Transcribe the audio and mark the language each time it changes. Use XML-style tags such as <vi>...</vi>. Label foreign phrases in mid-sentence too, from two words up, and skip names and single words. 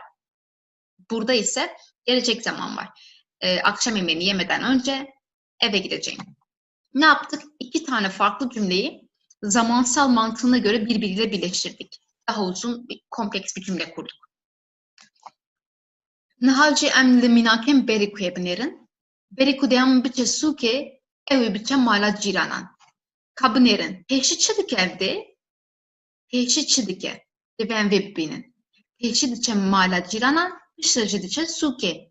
<tr>Burada ise gelecek zaman var. Akşam yemeğini yemeden önce eve gideceğim. Ne yaptık? İki tane farklı cümleyi zamansal mantığına göre birbiriyle birleştirdik. Daha uzun, kompleks bir cümle kurduk.</tr> <ku>Nihalci em li mînakên Berîkuyê binêrin. Berîku deyam biçe sûkê, ew ê biçe mala cîranan. Ka binêrin. Pêşî çi dike evdê? Pêşî çi dike? Divê em vê bibînin. Pêşî diçe mala cîranan, piştre jî diçe sûkê.</ku>